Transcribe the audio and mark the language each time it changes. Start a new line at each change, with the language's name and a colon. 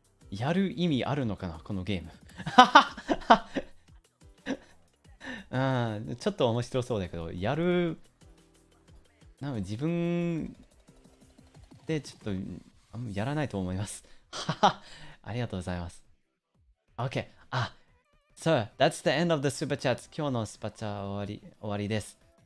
Japanese: やる意味あるのかなこのゲーム。ちょっと面白そうだけど、自分でちょっとやらないと思います。ありがとうございます。 OK。
English: So, that's the end of the super chats.
Japanese: 今日のスパチャ終わりです。